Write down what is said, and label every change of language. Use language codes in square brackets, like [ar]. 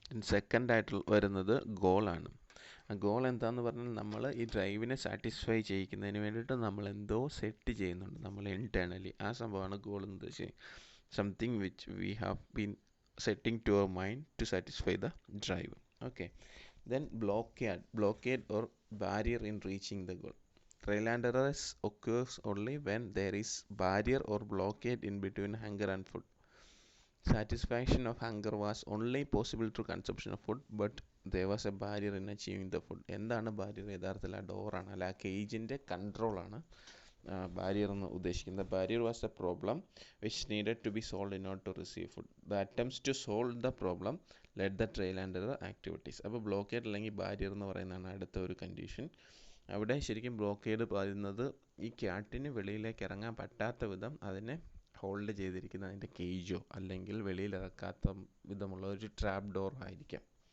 [ml] സെക്കൻഡായിട്ട് വരുന്നത് ഗോളാണ്. ആ ഗോൾ എന്താണെന്ന് പറഞ്ഞാൽ നമ്മൾ ഈ ഡ്രൈവിനെ സാറ്റിസ്ഫൈ ചെയ്യിക്കുന്നതിന് വേണ്ടിയിട്ട് നമ്മൾ എന്തോ സെറ്റ് ചെയ്യുന്നുണ്ട് നമ്മൾ ഇൻറ്റേർണലി. ആ സംഭവമാണ് ഗോൾ എന്ന് ഉദ്ദേശിച്ചത്. [en] Something which we have been setting to our mind to satisfy the drive. Okay, then blockade or barrier in reaching the goal. Trial and error occurs only when there is barrier or blockade in between hunger and food. Satisfaction of hunger was only possible through consumption of food, but there was a barrier in achieving the food. [ml] എന്താണ് barrier? യഥാർത്ഥത്തിൽ ആ ഡോറാണ്, അല്ല ആ കേജിൻ്റെ കൺട്രോളാണ് barrier എന്ന് ഉദ്ദേശിക്കുന്നത്. [en] Barrier was a problem which needed to be solve in order to receive food. The attempts to solve the problem let the trial and error activities. [ml] അപ്പോൾ blockade അല്ലെങ്കിൽ ബാരിയർ എന്ന് പറയുന്നതാണ് അടുത്ത ഒരു കണ്ടീഷൻ. അവിടെ ശരിക്കും ബ്ലോക്കേഡ് പറയുന്നത് ഈ ക്യാറ്റിന് വെളിയിലേക്ക് ഇറങ്ങാൻ പറ്റാത്ത വിധം അതിനെ ഹോൾഡ് ചെയ്തിരിക്കുന്ന അതിൻ്റെ കേജോ അല്ലെങ്കിൽ വെളിയിലിറക്കാത്ത വിധമുള്ള ഒരു ട്രാപ്പ് ഡോർ ആയിരിക്കാം.